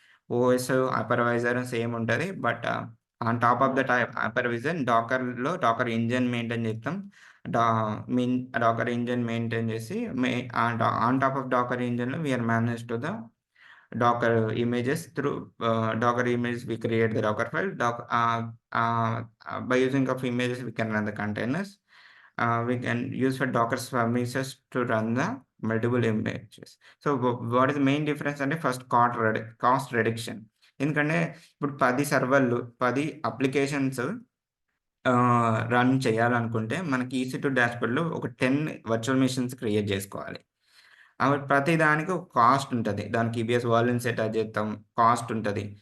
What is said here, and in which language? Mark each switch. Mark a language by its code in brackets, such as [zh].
[te] OS, hypervisor same ఉంటది. [en] but on top of that [te] హైపర్విజన్ Dakar engine maintain చేస్తాం. [en] డా మిన్ Docker engine maintain చేసి ఆన్ టాప్ ఆఫ్ డాకర్ ఇంజిన్‌లో we are manage to the Docker images through Docker images. We create the Docker file. By using of images, we can run the containers. We can use for Docker services to run the multiple images. So, what is the main difference? And first, cost reduction. [te] ఎందుకంటే ఇప్పుడు 10 సర్వర్‌లు, 10 applications run చేయాలనుకుంటే మనకి EC2 డాష్‌బోర్డ్‌లో ఒక 10 virtual machines create జేసుకోవాలి. ప్రతి దానికి ఒక కాస్ట్ ఉంటది. దానికి ఈబీఎస్ వాల్యూమ్స్ అటాచ్ చేత్తాం. కాస్ట్ ఉంటది.